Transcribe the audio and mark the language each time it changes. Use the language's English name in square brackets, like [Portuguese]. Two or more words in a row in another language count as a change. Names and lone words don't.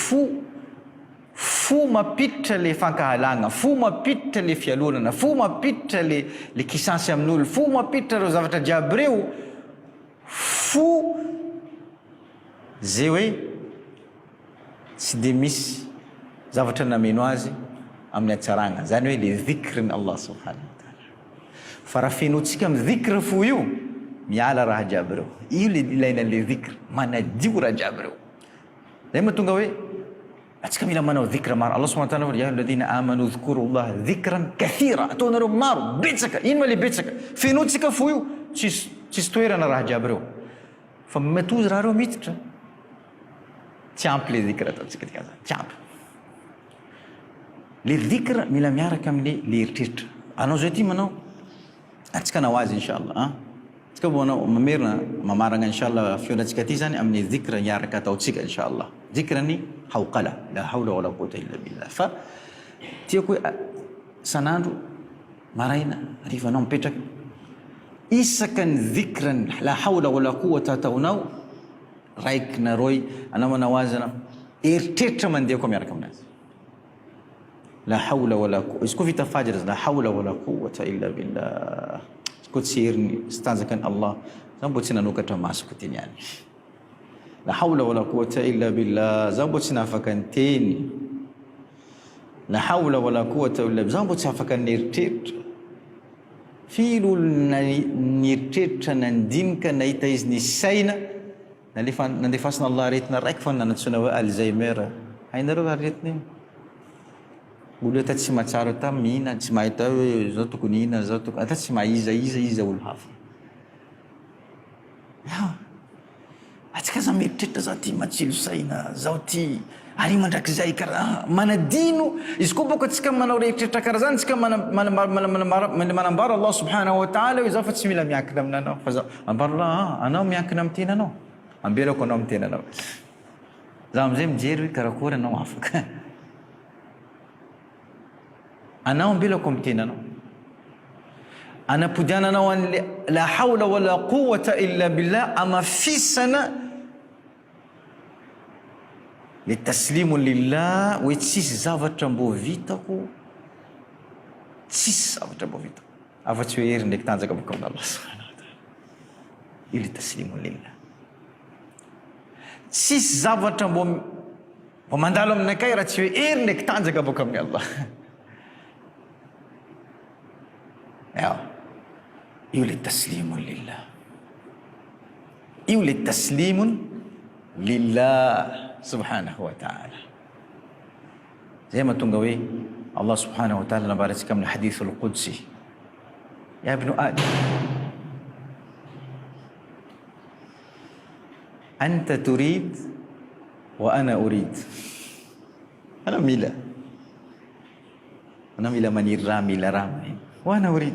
[Malagasy] fo mapiditra le fankahalagna, fo mapiditra le fialonana, fo mapiditra le kisansy amin'olo, fo mapiditra reo zavatra jiaby reo, fo zay hoe tsy de misy zavatra nameno azy amin'ny atsaragna, zany hoe le [Arabic] ذكر الله سبحانه وتعالى. [Malagasy] Fa raha fenotsika amin'ny dhikra fo io, miala raha jiaby reo, io le ilaina le dhikr, manadio raha jiaby reo. Zay mahatonga hoe atsika mila manao dhikra maro. [Arabic] الله سبحانه وتعالى يا الذين آمنوا اذكروا الله ذكرا كثيرا, [Malagasy] ataonareo maro betsaka. Ino ma le betsaka? Fenotsika fo io, tsisy toerana raha jiaby reo, fa matozy raha reo miditra, tsy ampy le dhikra ataontsika tika zany, tsy ampy. Le dhikra mila miaraka amin'ny le eritreritra. Anao zao ty manao, atsika nao azy inshallah, tsika manao mamerina mamaragna inshallah fionatsika ty zany amin'ny dhikra miaraka ataotsika inshallah. Dhikra ni hawqala, [Arabic] لا حول ولا قوة إلا بالله. [Malagasy] Fa tiako hoe sanandro maraina riva anao mipetraka isakan dhikran [Arabic] لا حول ولا قوة [Malagasy] ataonao raiky na roy, anao manao azy anao eritreritra mandeha koa miaraka aminazy. [Arabic] لا حول ولا قوة, [Malagasy] izy koa vita fajr [Arabic] لا حول ولا قوة إلا بالله. [Malagasy] Izy koa tsy heriny sy tanjakan'i Allah, zaho mbo tsy nanokatra masoko teny ihany. [Arabic] لا حول ولا قوة إلا بالله, [Malagasy] zaho mbo tsy nafaka nyteny. [Arabic] لا حول ولا قوة إلا بالله, [Malagasy] zaho mbo tsy afaka nyeritreritra. Filo nyeritreritra nandinika nahita izy ny saina, nandefasina Allah aretina raiky fa nanantsona hoe Alzheimer. Hainareo aretina iny. Olo ata tsy mahatsara ta mihina, tsy mahita hoe zao tokony hina, zao tokony ata tsy mahiza olo hafa. Atsika za mieritreritra zao ty matsilo saina, zao ty ary mandrakizay karaha manadino. Izy koa boka atsika manao rehetreritra karaha zany, atsika manambara Allah [Arabic] سبحانه وتعالى [Malagasy] hoe zao fa tsy mila miankina aminanao, fa zao ambara Allah, anao miankina amin'ny tenanao, ambelako anao amin'ny tenanao. Zaho amizay mijery hoe karakory anao afaka. Anao ambelako amin'ny tenanao, anapodiananao an'le [Arabic] لا حول ولا قوة إلا بالله, [Malagasy] amafisana le [Arabic] تسليم لله, [Malagasy] hoe tsisy zavatra mbo vitako, tsisy zavatra mbo vitako afa-tsy hoe hery ndraiky tanjaka boka amin'ny Allah [Arabic] سبحانه وتعالى. [Malagasy] Io le [Arabic] تسليم لله. [Malagasy] Tsisy zavatra mbo mandalo aminakay raha tsy hoe hery ndraiky tanjaka boka amin'ny Allah. Io le [Arabic] تسليم لله, [Malagasy] io le [Arabic] تسليم لله سبحانه وتعالى. [Malagasy] Zay mahatonga hoe [Arabic] الله سبحانه وتعالى [Malagasy] nambaratsika amin'ny hadith al-Qudsi, [Arabic] يا ابن آدم أنت تريد وأنا أريد. [Malagasy] Ana mila maniry raha mila raha [Arabic] وأنا أريد.